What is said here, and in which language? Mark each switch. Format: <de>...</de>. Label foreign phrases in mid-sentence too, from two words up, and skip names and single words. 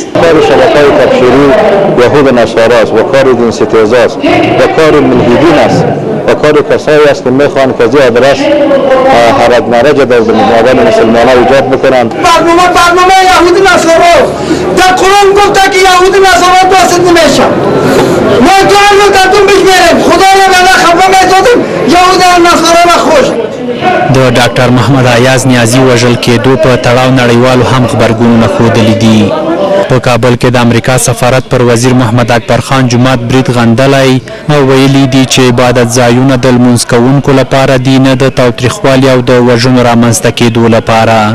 <fa>کار شبکه‌های تبشیری یهود نصارا است و کار دین ستیزا است و کار ملحدین است و کار کسایی است که میخوان که از این آدرس حرج مرج در مقابل مسلمانان ایجاد بکنند. برنامه یهود نصارا در قرآن گفته که یهود نصارا دوست نمیشه. ما تو گفتم پیش میریم، خدا رو به خفه میسازیم، یهود نصارا را خوش.</fa> <ps>د ډاکټر محمد ایاز نیازي وژل کېدو په تړاو نړیوالو هم غبرګونونه ښودلي دي. په کابل کې د امریکا سفارت پر وزیر محمد اکبر خان جومات برید غندلی او ویلي دي چې عبادت ځایونه د لمونځ کوونکو لپاره دي، نه د تاوتریخوالي او د وژنو رامنځته کېدو لپاره.</ps>